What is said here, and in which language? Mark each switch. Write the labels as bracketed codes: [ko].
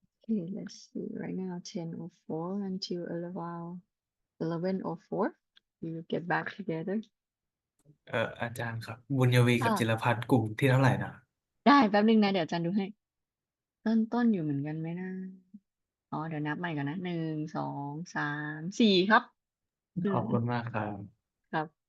[en] Okay, let's see. Right now, 10:04 until 11:04. We will get back together. [th] อาจารย์ครับ บุญยวีกับ ค่ะ จิรพัฒน์กลุ่มที่เท่าไหร่นะ ได้แป๊บนึงนะเดี๋ยวอาจารย์ดูให้ ต้นอยู่เหมือนกันไหมนะอ๋อเดี๋ยวนับใหม่ก่อนนะ1 2 3 4ครับ ขอบคุณมากครับ ครับ